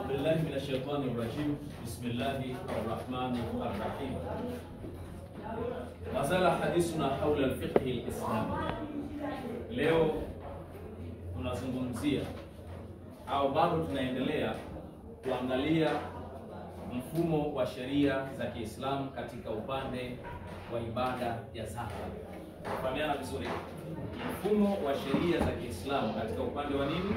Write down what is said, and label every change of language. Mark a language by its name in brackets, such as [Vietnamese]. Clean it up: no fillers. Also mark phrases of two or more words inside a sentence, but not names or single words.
[Arabic] بالله من الشيطان الرجيم. بسم الله الرحمن الرحيم. ما زال حديثنا حول الفقه الإسلامي. [Swahili] Leo tunazungumzia au bado tunaendelea kuangalia mfumo wa sheria za Kiislamu katika upande wa ibada ya zaka. Tufahamana vizuri. Mfumo wa sheria za Kiislamu katika upande wa nini?